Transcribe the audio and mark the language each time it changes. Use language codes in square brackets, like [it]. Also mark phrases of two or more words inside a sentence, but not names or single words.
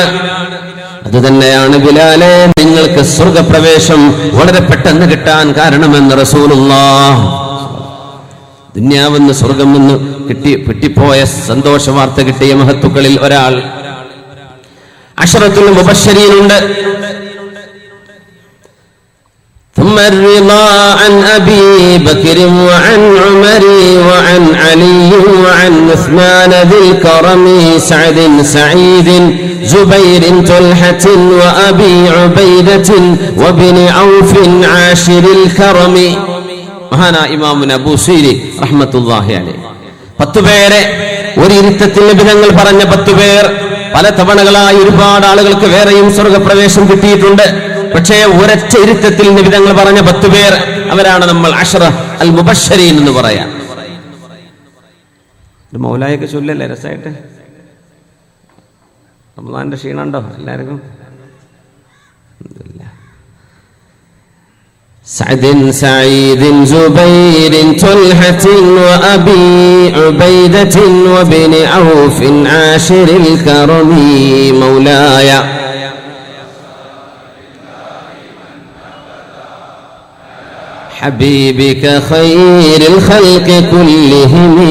[ml] അതുതന്നെയാണ് ബിലാലേ നിങ്ങൾക്ക് സ്വർഗപ്രവേശം വളരെ പെട്ടെന്ന് കിട്ടാൻ കാരണമെന്ന് റസൂലുള്ളാഹി. ദുനിയാവെന്ന് സ്വർഗം നിന്ന് കിട്ടിപ്പോയ സന്തോഷ വാർത്ത കിട്ടിയ മഹത്തുക്കളിൽ ഒരാൾ [ar] العشرة المبشرين. ثم الرضا عن أبي بكر وعن عمر وعن علي وعن عثمان ذي الكرم سعد سعيد زبير طلحة وأبي عبيدة وابن عوف عاشر الكرم. [ml] മഹാനായ ഇമാമുന ബൂസീരി [ar] رحمة الله عليه [ml] 10 പേരെ ഒരു ഇരുത്തത്തിൽ നബി തങ്ങൾ പറഞ്ഞ 10 പേർ പല തവണകളായി ഒരുപാട് ആളുകൾക്ക് വേറെയും സ്വർഗ്ഗപ്രവേശം കിട്ടിയിട്ടുണ്ട്. പക്ഷേ ഒരൊറ്റ ഇരുത്തത്തിൽ നബി തങ്ങൾ പറഞ്ഞ 10 പേർ, അവരാണ് നമ്മൾ [ar] عشرة المبشرين [ml] എന്ന് പറയാം. മൗലായൊക്കെ ചൊല്ലല്ലേ രസമായിട്ട്? റമളാന്റെ ക്ഷീണുണ്ടോ എല്ലാവർക്കും? [ar] سعد سعيد زبير طلحة وأبي عبيدة وابن عوف عاشر الكرم مولاي حبيبك خير الخلق كلهم.